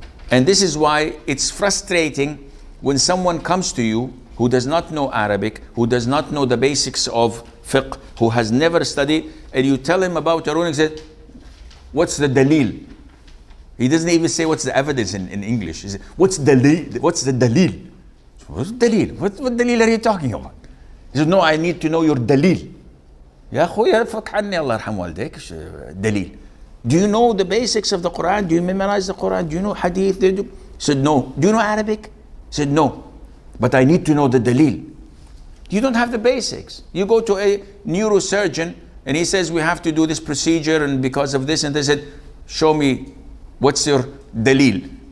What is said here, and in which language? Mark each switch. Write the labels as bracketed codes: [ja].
[en] And this is why it's frustrating when someone comes to you who does not know Arabic, who does not know the basics of fiqh, who has never studied, and you tell him about your ruling, he says, what's the dalil? He doesn't even say what's the evidence in English. He says, what's the dalil? What's the dalil? What's dalil? What dalil are you talking about? He says, no, I need to know your dalil. [ar] Ya خويا فك عني الله يرحم والديك dalil. [en] Do you know the basics of the Quran? Do you memorize the Quran? Do you know hadith? He said, no. Do you know Arabic? He said, no. But I need to know the dalil. You don't have the basics. You go to a neurosurgeon and he says we have to do this procedure and because of this, and they said, show me what's your dalil.